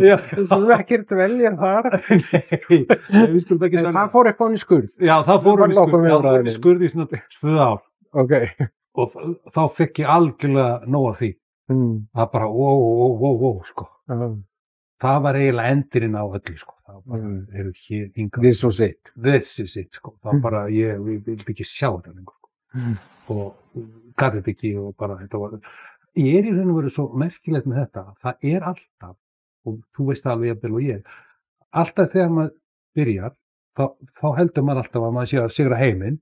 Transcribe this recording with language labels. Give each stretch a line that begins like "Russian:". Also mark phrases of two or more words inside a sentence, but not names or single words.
Icelandic: Þú þurfum ekki að velja þar. Það fór eitthvað í skurð. Já, það fór í skurð í svona 2 ár. Okay. Og þá fekk ég algjörlega nóg af því. Það bara, wow, sko. Það var eiginlega endurinn á öllu, sko. Það var bara, hingað.
English: This is it,
Icelandic: sko. Það bara, ég vil ekki sjá þetta lengur, sko. Og gat þetta ekki og bara, þetta var... Ég í raun og veru svo merkilegt með þetta, það alltaf, og þú veist alveg jafnvel og ég, alltaf þegar maður byrjar, þá heldur maður alltaf að maður sé að sigra heiminn.